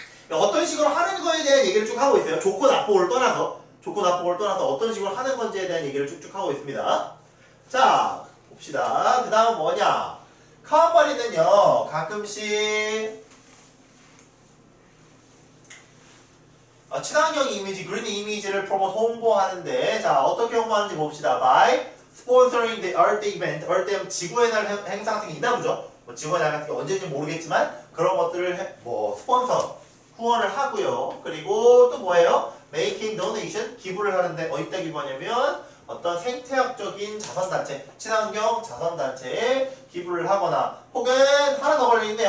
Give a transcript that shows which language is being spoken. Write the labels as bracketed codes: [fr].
[ko] 어떤 식으로 하는 거에 대한 얘기를 쭉 하고 있어요. 좋고 나쁘고를 떠나서 어떤 식으로 하는 건지에 대한 얘기를 쭉쭉 하고 있습니다. 자, 봅시다. 그 다음 뭐냐? 카운바리는요, 가끔씩 친환경 이미지, 그린 이미지를 프로모트 홍보하는데, 자, 어떻게 홍보하는지 봅시다. [en] By sponsoring the Earth event. [ko] Earth 하면 지구의 날 행사 같은 게 있나 보죠? 지구의 날 같은 게 언제인지 모르겠지만, 그런 것들을 스폰서, 후원을 하고요. 그리고 또 뭐예요? [en] Making donation, [ko] 기부를 하는데, 어디다 기부하냐면, 어떤 생태학적인 자선단체, 친환경 자선단체에 기부를 하거나 혹은 하나 더 걸려있네요.